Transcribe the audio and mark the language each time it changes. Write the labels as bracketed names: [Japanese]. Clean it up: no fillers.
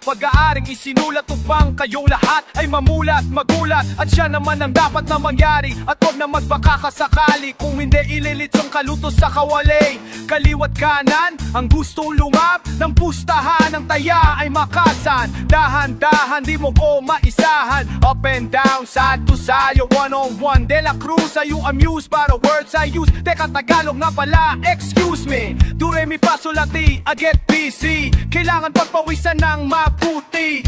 [Filipino] Pag-aaring isinulat upang kayong lahat ay mamulat, magulat. At siya naman ang dapat na mangyari. At huwag na magbaka kasakali. Kung hindi ililitsong kaluto sa kawali. Kaliwat kanan, ang gustong lumab ng pustahan, ang taya ay makasan. Dahan-dahan, di mo ko maisahan. [English] Up and down, side to side, you're one-on-one. De La Cruz, are you amused by the words I use? [Filipino] Teka, Tagalog nga pala, [English] excuse me. Do, re, mi, fa, sol, la, ti, I get busy. [Filipino] Kailangan pagpawisan ng mabuti.